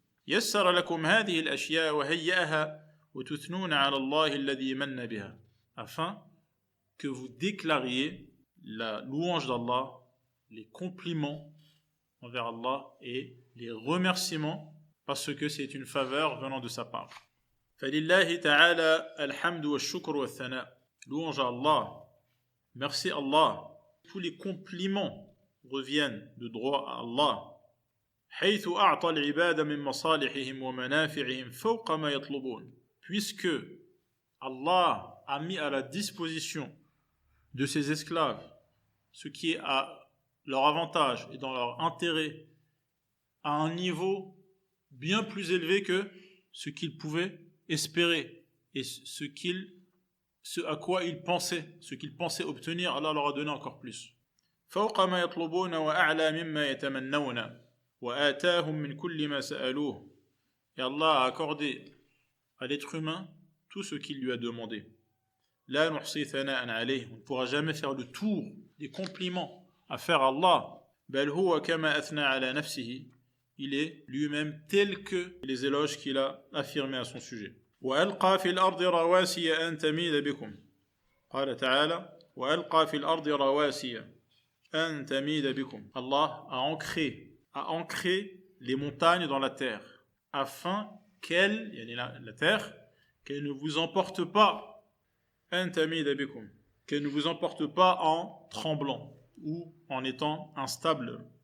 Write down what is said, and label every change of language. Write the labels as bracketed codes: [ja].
[ar] يَسَّرَ لَكُمْ هَذِهِ الْأَشْيَاء وَهَيَّأَهَا وَتُثْنُونَ عَلَى اللَّهِ الَّذِي مَنَّ بِهَا. [fr] Afin que vous déclariez la louange d'Allah, les compliments envers Allah et les remerciements parce que c'est une faveur venant de sa part. [ar] فلله تعالى الحمد والشكر والثناء. [fr] Louange à Allah. Merci Allah. Tous les compliments reviennent de droit à Allah. [ar] حيث أعطى العباد من مصالحهم ومنافعهم فوق ما يطلبون. [fr] Puisque Allah a mis à la disposition de ses esclaves ce qui est à leur avantage et dans leur intérêt à un niveau bien plus élevé que ce qu'ils pouvaient espérer et ce à quoi ils pensaient, ce qu'ils pensaient obtenir, Allah leur a donné encore plus. [ar] فوق ما يطلبون وأعلى مما يتمنون وآتاهم من كل ما سألوه. [fr] Et Allah a accordé à l'être humain tout ce qu'il lui a demandé. [ar] لا نحصي ثناء عليه. [fr] On ne pourra jamais faire le tour des compliments à faire à Allah. [ar] بل هو كما أثنى على نفسه. [fr] Il est lui-même tel que les éloges qu'il a affirmés à son sujet. [ar] وألقى في الأرض رواسي أن تميد بكم. قال تعالى وألقى في الأرض رواسي أن تميد بكم. [fr] Allah a ancré les montagnes dans la terre afin qu'elle, la terre, qu'elle ne vous emporte pas, qu'elle ne vous emporte pas en tremblant ou en étant instable.